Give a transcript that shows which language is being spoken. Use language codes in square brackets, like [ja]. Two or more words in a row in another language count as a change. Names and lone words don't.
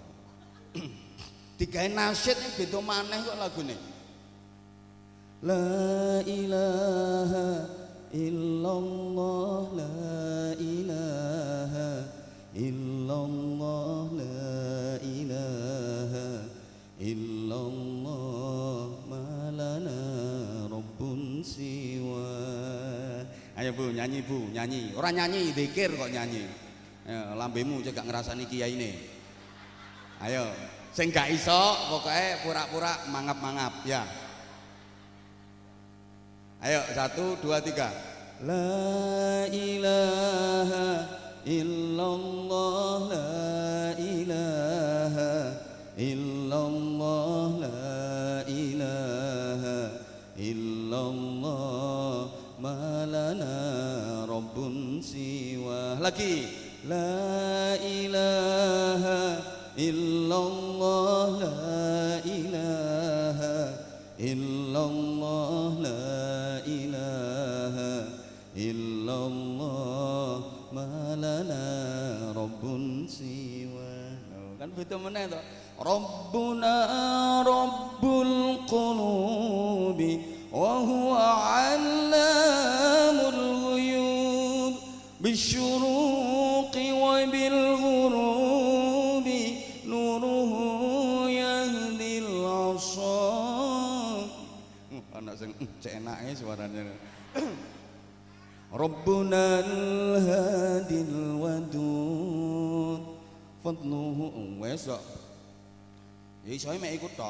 [jv] Digawe nasyid yang beda maneh kok lagune. [ar] لا إله إلا الله، لا إله إلا الله، لا إله إلا الله, ما لنا رب سواه. [jv] Ayo Bu, nyanyi Bu, nyanyi. Ora nyanyi, zikir kok nyanyi. Ayo, lambemu cek gak ngrasani kiyaine. Ayo, sing gak iso pokoknya pura-pura mangap-mangap ya. Ayo 1 2 3. [ar] لا إله إلا الله، لا إله إلا الله، لا إله إلا الله، ما لنا رب سواه. Lagi لا إله إلا الله، لا إله إلا الله، لا إله إلا الله, ما لنا رب سواه. [jv] Kan beda meneh to. [ar] ربنا رب القلوب وهو علام الغيوب بالشروق وبالغروب نوره يهدي الأصحاب. [jv] Anak sing cek enake suaranya. [ar] ربنا الهادي الودود فضله [jv] wes kok. Ya iso mek ikut tok.